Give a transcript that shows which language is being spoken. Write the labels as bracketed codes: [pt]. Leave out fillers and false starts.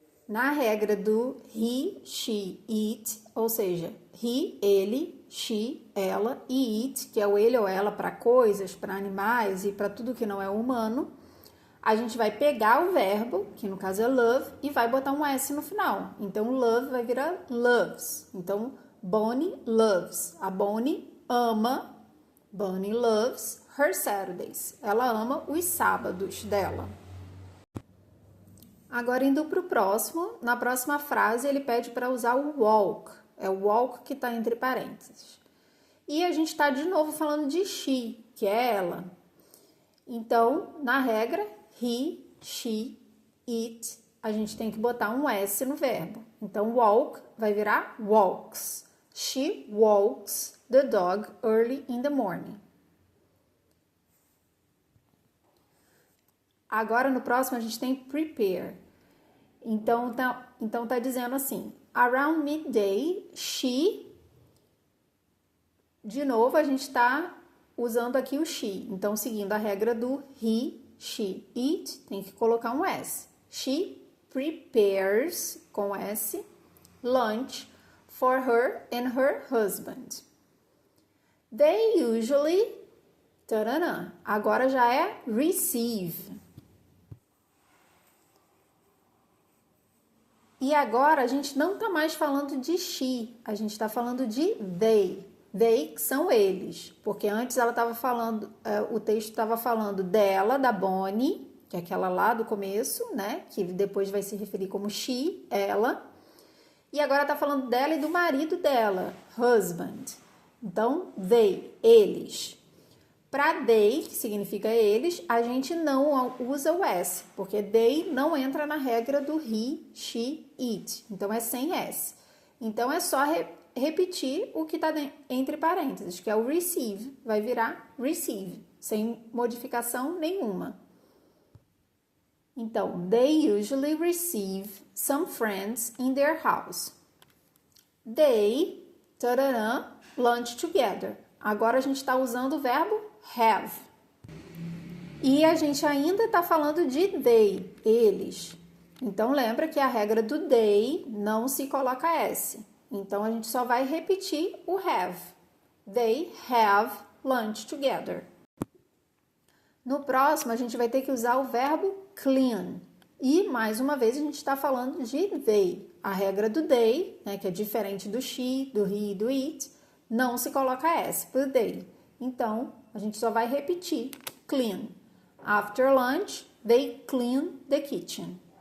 [pt] Na regra do he, she, it, ou seja, he, ele, she, ela, e it, que é o ele ou ela para coisas, para animais e para tudo que não é humano, a gente vai pegar o verbo, que no caso é love, e vai botar um S no final. Então, love vai virar loves. Então, Bonnie loves. A Bonnie ama, [en] Bonnie loves her Saturdays. [pt] Ela ama os sábados dela. Agora, indo para o próximo, na próxima frase ele pede para usar o walk. É o walk que está entre parênteses. E a gente está de novo falando de she, que é ela. Então, na regra, he, she, it, a gente tem que botar um S no verbo. Então, walk vai virar walks. [en] She walks the dog early in the morning. [pt] Agora, no próximo, a gente tem prepare. Então tá dizendo assim, [en] around midday, she... [pt] De novo, a gente está usando aqui o she. Então, seguindo a regra do he, she, it, tem que colocar um S. [en] She prepares, [pt] com S, [en] lunch for her and her husband. They usually... [pt] Taranã, agora já é receive. E agora a gente não está mais falando de she, a gente está falando de they. They são eles, porque antes ela estava falando, o texto estava falando dela, da Bonnie, que é aquela lá do começo, né? Que depois vai se referir como she, ela. E agora está falando dela e do marido dela, husband. Então, they, eles. Para they, que significa eles, a gente não usa o S, porque they não entra na regra do he, she, it. Então, é sem S. Então, é só repetir o que está entre parênteses, que é o receive, vai virar receive, sem modificação nenhuma. [en] Então, they usually receive some friends in their house. They, tararã, lunch together. [pt] Agora a gente está usando o verbo have. E a gente ainda está falando de they, eles. Então, lembra que a regra do they não se coloca S. Então, a gente só vai repetir o have. [en] They have lunch together. [pt] No próximo, a gente vai ter que usar o verbo clean. E, mais uma vez, a gente está falando de they. A regra do they, né, que é diferente do she, do he e do it, não se coloca S por they. Então, a gente só vai repetir clean. [en] After lunch, they clean the kitchen.